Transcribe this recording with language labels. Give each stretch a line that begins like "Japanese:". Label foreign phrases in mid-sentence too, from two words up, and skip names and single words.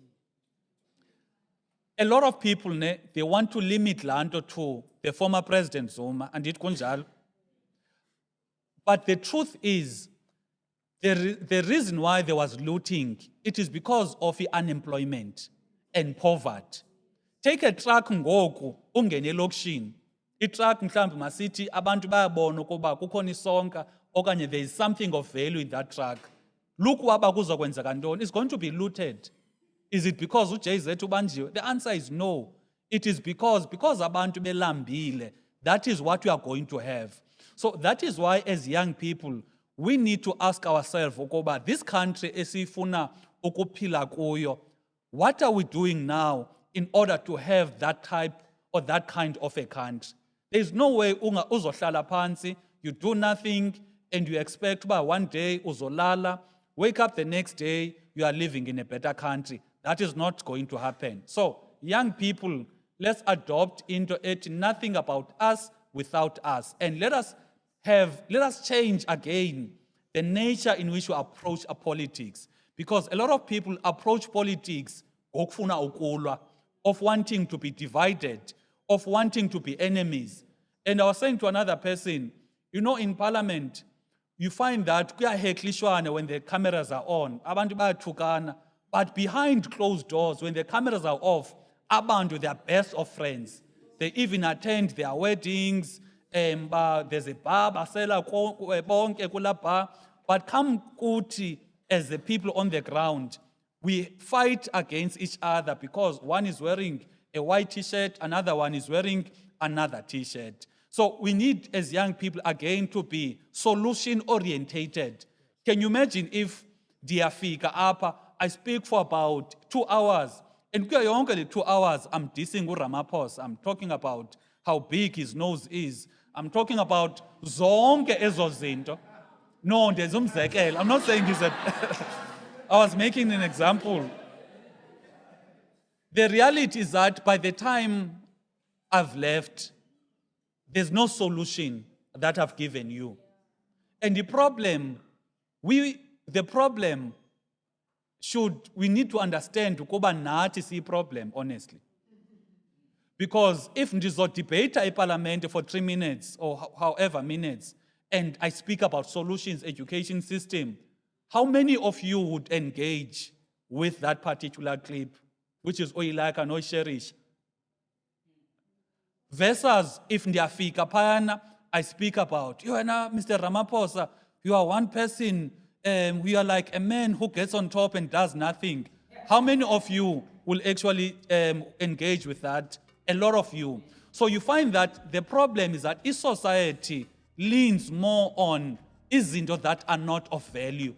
English: A lot of people, they want to limit Lanto to the former President Zuma and it kunjalo. But the truth is, the reason why there was looting, it is because of the unemployment and poverty. Take a truck
Xhosa: ngoku ungene elokishini. I-truck mhlawumbe masithi abantu bayabona ukuba kukhona isonka okanye
English: there is something of value in that truck.
Xhosa: Look waba kuzokwenzeka ntoni.
English: It's going to be looted. Is it because uJZ ubanjiwe? The answer is no. It is because
Xhosa: abantu belambile.
English: That is what we are going to have. So that is why as young people, we need to ask ourselves, ukuba this country
Xhosa: esifuna ukuphila kuyo,
English: what are we doing now in order to have that type or that kind of a country? There is no way
Zulu: uzohlala phansi,
English: you do nothing, and you expect by one day uzolala, wake up the next day, you are living in a better country. That is not going to happen. So, young people, let's adopt into it nothing about us without us. And let us change again the nature in which we approach our politics. Because a lot of people approach politics
Xhosa: ngokufuna ukulwa,
English: of wanting to be divided, of wanting to be enemies. And I was saying to another person, in parliament, you find that kuyaheklishwana when the cameras are on,
Xhosa: abantu bayathukana,
English: but behind closed doors, when the cameras are off, abantu, they are best of friends. They even attend their weddings, there's a bar,
Xhosa: basela bonke kula bar.
English: But come kuthi, as the people on the ground, we fight against each other because one is wearing a white t-shirt, another one is wearing another t-shirt. So we need, as young people, again, to be solution-orientated. Can you imagine if Diafika Apa, I speak for about 2 hours, and
Xhosa: kuyo yonke le
English: 2 hours, I'm dissing uRamaphosa. I'm talking about how big his nose is. I'm talking about
Xhosa: zonke ezo zinto.
English: No, there's umzekelo. I'm not saying he's a... I was making an example. The reality is that by the time I've left, there's no solution that I've given you. And the problem, we need to understand
Xhosa: ukuba nathi siyi
English: problem, honestly. Because if ndizo debate eParliament for 3 minutes or however minutes, and I speak about solutions, education system, how many of you would engage with that particular clip, which is Oyilaka and Oyisherish?
Xhosa: Versus if ndiyafika phayana,
English: I speak about, Mr. Ramaphosa, you are one person, we are like a man who gets on top and does nothing. How many of you will actually engage with that? A lot of you. So you find that the problem is that each society leans more on izinto that are not of value.